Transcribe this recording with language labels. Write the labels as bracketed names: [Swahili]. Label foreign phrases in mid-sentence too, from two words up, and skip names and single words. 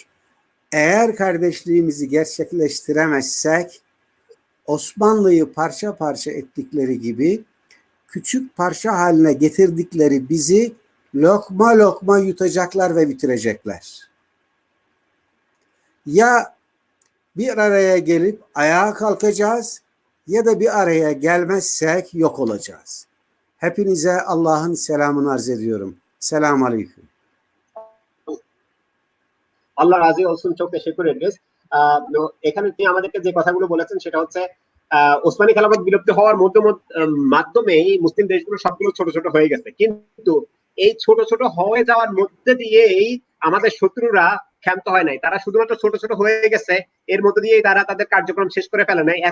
[Turkish] Eğer kardeşliğimizi gerçekleştiremezsek, Osmanlı'yı parça parça ettikleri gibi küçük parça haline getirdikleri bizi lokma lokma yutacaklar ve bitirecekler. Ya bir araya gelip ayağa kalkacağız ya da bir araya gelmezsek yok olacağız. Hepinize Allah'ın selamını arz ediyorum. Selamun Aleyküm. Allah razı olsun, çok teşekkür ederiz। [Bangla] এখানে তিনি আমাদেরকে যে কথাগুলো বলেছেন সেটা হচ্ছে ওসমানী খেলাফত বিলুপ্ত হওয়ার মাধ্যমে মুসলিম দেশগুলো সবগুলো ছোট ছোট হয়ে গেছে, কিন্তু এই ছোট ছোট হয়ে যাওয়ার মধ্যে দিয়েই আমাদের শত্রুরা ক্ষান্ত হয় নাই। তারা শুধুমাত্র ছোট ছোট হয়ে গেছে, এর মধ্যে দিয়েই তারা তাদের কার্যক্রম শেষ করে ফেলে নাই।